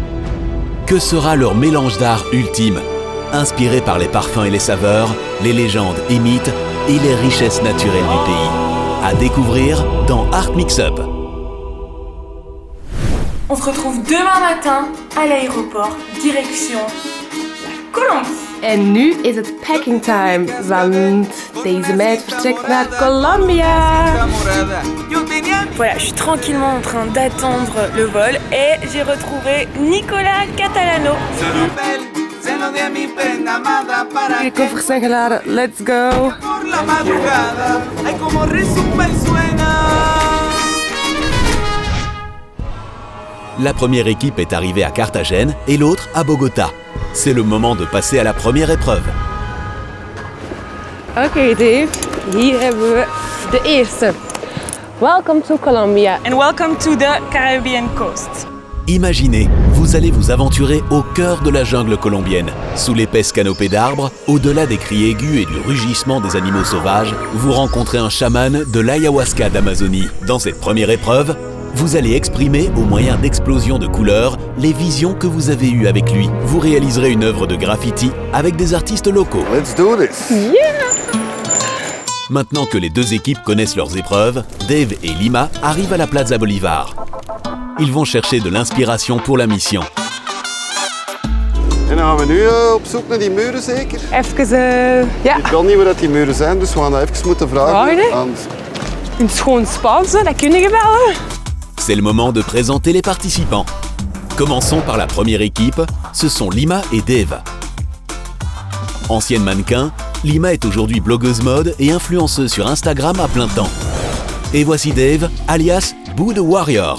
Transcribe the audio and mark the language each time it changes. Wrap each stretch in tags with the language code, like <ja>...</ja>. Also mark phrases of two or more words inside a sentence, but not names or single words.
<fr>Que sera leur mélange d'art ultime? Inspiré par les parfums et les saveurs, les légendes et mythes et les richesses naturelles du pays. À découvrir dans Art Mix-Up. On se retrouve demain matin à l'aéroport, direction la Colombie.</fr> <nl>En nu is het</nl> <en>packing time,</en> <nl>want deze meid vertrekt naar Colombia.</nl> <fr>Voilà, je suis tranquillement en train d'attendre le vol et j'ai retrouvé Nicolas Catalano.</fr> <nl>De koffers zijn geladen,</nl> <en>let's go.</en> <fr>La première équipe est arrivée à Carthagène et l'autre à Bogota. C'est le moment de passer à la première épreuve.</fr> <nl>Oké, Dave, hier hebben we de eerste.</nl> <en>Welcome to Colombia. And welcome to the Caribbean coast.</en> <fr>Imaginez, vous allez vous aventurer au cœur de la jungle colombienne. Sous l'épaisse canopée d'arbres, au-delà des cris aigus et du rugissement des animaux sauvages, vous rencontrez un chaman de l'ayahuasca d'Amazonie. Dans cette première épreuve, vous allez exprimer, au moyen d'explosions de couleurs, les visions que vous avez eues avec lui. Vous réaliserez une œuvre de graffiti avec des artistes locaux.</fr> <en>Let's do this.</en> <fr>Maintenant que les 2 équipes connaissent leurs épreuves, Dave et Lima arrivent à la Plaza Bolivar. Ils vont chercher de l'inspiration pour la mission.</fr> <nl>En dan gaan we nu op zoek naar die muren zeker? Even, ja, Ik weet niet waar dat die muren zijn, dus we gaan dat even moeten vragen. Vragen? aan... een schoon Spaans, dat kun je wel.</nl> <fr>C'est le moment de présenter les participants. Commençons par la première équipe, ce sont Lima et Dave. Ancienne mannequin, Lima est aujourd'hui blogueuse mode et influenceuse sur Instagram à plein temps. Et voici Dave, alias Boo the Warrior.</fr>